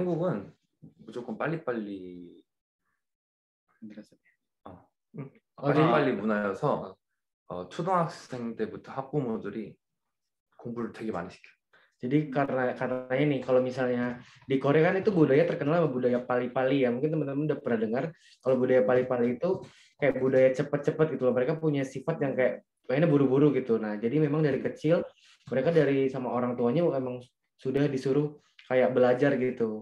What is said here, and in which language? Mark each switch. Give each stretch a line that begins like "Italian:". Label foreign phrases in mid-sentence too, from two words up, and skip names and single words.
Korean: 한국은 무조건 빨리빨리 빨리빨리 문화여서 초등학생 때부터 학부모들이 공부를 되게 많이 시켜요.
Indonesian: Jadi karena ini kalau misalnya di Korea kan itu budaya terkenal sama budaya pali-pali ya. Mungkin teman-teman udah pernah dengar kalau budaya pali-pali itu kayak budaya cepet-cepet gitu loh. Mereka punya sifat yang kayak kayaknya buru-buru gitu. Nah, jadi memang dari kecil mereka dari sama orang tuanya emang sudah disuruh kayak belajar gitu.